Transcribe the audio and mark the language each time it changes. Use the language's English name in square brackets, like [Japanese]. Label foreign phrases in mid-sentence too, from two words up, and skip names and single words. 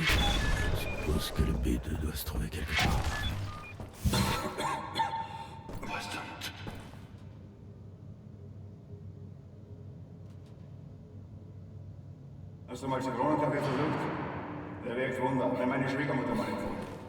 [French] Je suppose que le B2 doit se trouver quelque part. [German] Hast du mal Zitronenkaffee versucht? Der wirkt Wunder. Nimm meine Schwiegermutter mal empfohlen.